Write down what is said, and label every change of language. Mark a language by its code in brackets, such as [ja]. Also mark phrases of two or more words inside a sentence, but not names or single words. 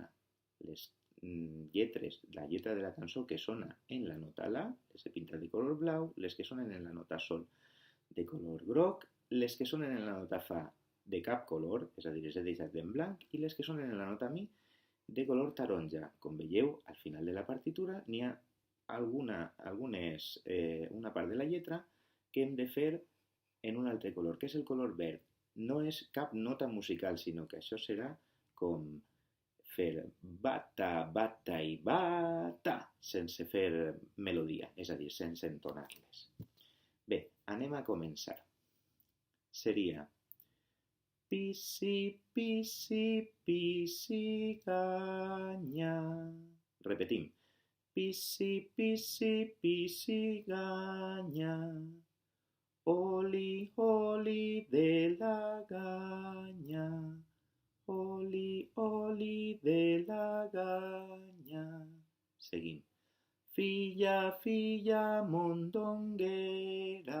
[ca] Les lletres, la lletra de la cançó que sona en la nota La, les he pintat de color blau, les que sonen en la nota Sol de color groc, les que sonen en la nota Fa de cap color, és a dir, les he deixat en blanc, i les que sonen en la nota Mi de color taronja. Com veieu, al final de la partitura n'hi ha una part de la lletra que hem de fer en un altre color, que és el color verd. No és cap nota musical, sinó que això serà com fer bata, bata i bata, sense fer melodia, és a dir, sense entonar-les. Bé, anem a començar. Seria pissi, pissi, pissiganya. Repetim. Pissi, pissi, pissiganya. Oli, oli de la ganya. Oli, oli de la ganya. Seguim. Filla, filla mondonguera.